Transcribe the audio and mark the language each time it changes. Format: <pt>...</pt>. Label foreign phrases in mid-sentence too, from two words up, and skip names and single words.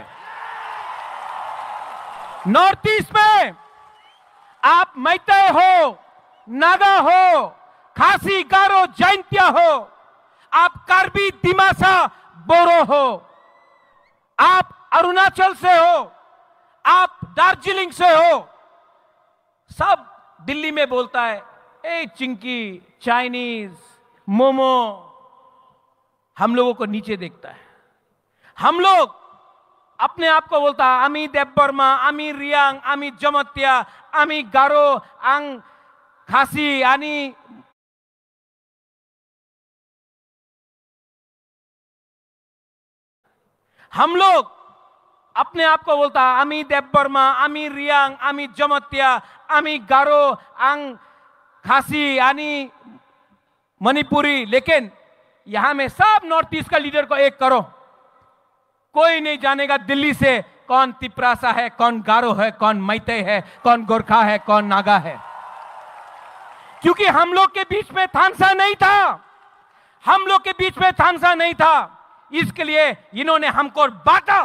<hi>नॉर्थ ईस्ट में आप मैतेई हो, नागा हो, खासी, गारो, जैंतिया हो, आप कार्बी, दिमासा, बोरो हो, आप अरुणाचल से हो, आप दार्जिलिंग से हो, सब दिल्ली में बोलता है ए चिंकी, चाइनीज, मोमो, हम लोगों को नीचे देखता है। हम लोग अपने आप को बोलता है आमी देवबर्मा, आमी रियांग, आमी जमतिया, आमी गारो, आंग खासी, आनी हम लोग अपने आप को बोलता है आमी देवबर्मा, आमी रियांग, आमी जमतिया, आमी गारो, आंग खासी यानी मणिपुरी, लेकिन यहां में सब नॉर्थ ईस्ट का लीडर को एक करो, कोई नहीं जानेगा दिल्ली से कौन तिपरासा है, कौन गारो है, कौन मैते है, कौन गोरखा है, कौन नागा है। क्योंकि हम लोग के बीच में थानसा नहीं था, हम लोग के बीच में थानसा नहीं था, इसके लिए इन्होंने हमको बांटा।</hi>